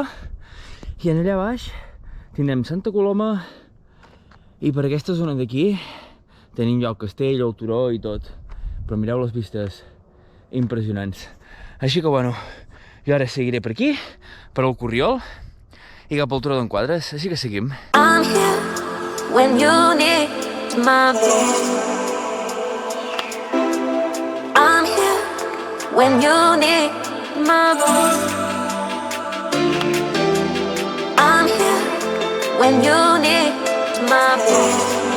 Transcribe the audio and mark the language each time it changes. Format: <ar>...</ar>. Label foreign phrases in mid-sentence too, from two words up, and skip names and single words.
<ca>I en allà baix tindrem Santa Coloma i per aquesta zona d'aquí tenim ja el castell, el turó i tot. Però mireu les vistes impressionants. Així que bueno, jo ara seguiré per aquí, per al Corriol i cap al turó d'en Quadres, així que seguim.</ca> <en>I'm here when you need my voice. I'm here when you need my voice. I'm here when you need my voice.</en>